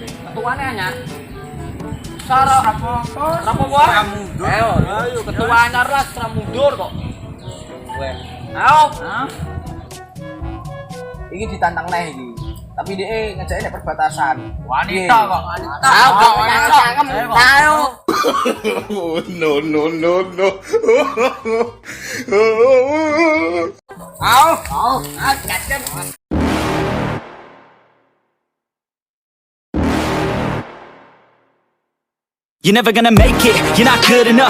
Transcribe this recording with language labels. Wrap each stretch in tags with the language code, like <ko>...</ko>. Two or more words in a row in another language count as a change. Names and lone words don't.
<jv>ketuane anyar. Sara rapopo? Ayo ketua anyar lah, sira mundur kok. Wen. Ayo. Iki ditantang neh iki.</jv> <id>Tapi dia</id> <jv>ngejake nek perbatasan. Wanita kok, wanita. Ayo kok cangkem. Ayo.</jv> <en>No, no, no, no. Cacem. You're never gonna make it, you're not good enough.</en>